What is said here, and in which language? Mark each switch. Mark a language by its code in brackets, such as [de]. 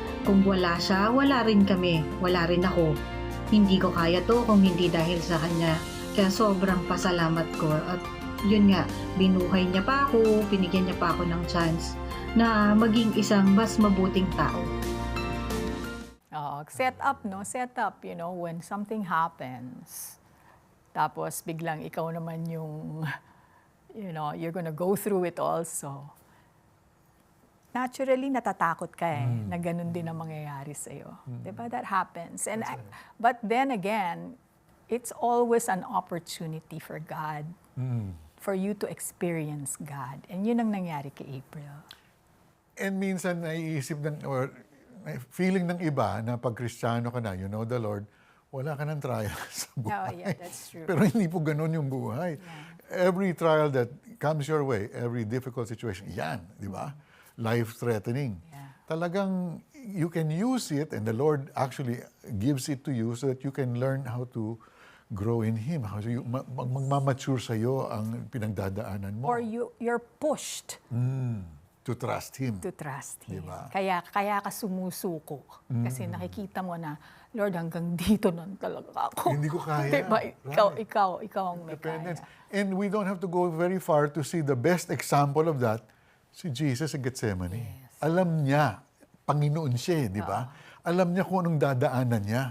[tl] Kung wala siya, wala rin kami. Wala rin ako. Hindi ko kaya to kung hindi dahil sa Kanya. Kaya sobrang pasalamat ko. At yun nga, binuhay niya pa ako, binigyan niya pa ako ng chance na maging isang mas mabuting tao. [en] Set up, no? Set up, you know, when something happens. [tl] Tapos biglang ikaw naman yung, [en] you know, you're gonna go through it also. [tl] naturally natatakot ka na ganun din ang mangyayari sa'yo. Diba? [en] That happens. But then again, it's always an opportunity for God, for you to experience God. [tl] And yun ang nangyari kay April. And minsan naiisip or feeling ng iba na pag Kristiyano ka na, [en] you know the Lord, [tl] wala ka ng trial sa buhay. [en] Oh, yeah, that's true. [tl] Pero hindi po ganun yung buhay. [en] Every trial that comes your way, every difficult situation, yan, di ba? Life-threatening. Talagang you can use it and the Lord actually gives it to you so that you can learn how to grow in Him. How to [tl] magmamature sa'yo ang pinagdadaanan mo. [en] Or you're pushed to trust Him. to trust Him. [tl] Diba? Kaya ka sumusuko. Kasi nakikita mo na, Lord, hanggang dito nun talaga ako. Hindi ko kaya. Diba? [en] Right. [tl] Ikaw ang may [en] Dependence. [tl] kaya. [en] And we don't have to go very far to see the best example of that, [tl] si Jesus sa Gethsemane. [en] Yes. [tl] Alam niya, Panginoon siya, di ba? Alam niya kung anong dadaanan niya.